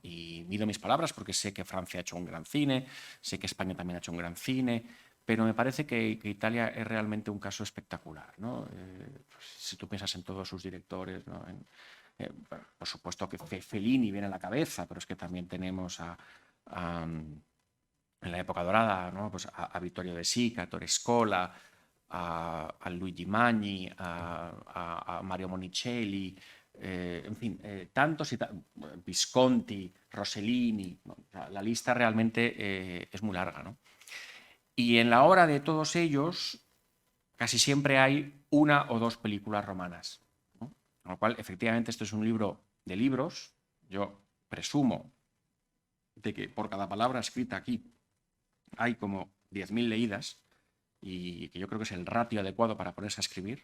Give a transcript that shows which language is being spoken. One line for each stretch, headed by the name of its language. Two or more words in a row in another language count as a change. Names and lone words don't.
Spanish: Y mido mis palabras porque sé que Francia ha hecho un gran cine, sé que España también ha hecho un gran cine, pero me parece que Italia es realmente un caso espectacular, ¿no? Pues, si tú piensas en todos sus directores, ¿no? Bueno, por supuesto que Fellini viene a la cabeza, pero es que también tenemos en la época dorada, ¿no? Pues a Vittorio De Sica, a Ettore Scola, a Luigi Magni, a Mario Monicelli, en fin, tantos y Visconti, Rossellini, ¿no? O sea, la lista realmente es muy larga, ¿no? Y en la obra de todos ellos casi siempre hay una o dos películas romanas, ¿no? Con lo cual, efectivamente, esto es un libro de libros. Yo presumo de que por cada palabra escrita aquí hay como 10.000 leídas y que yo creo que es el ratio adecuado para ponerse a escribir.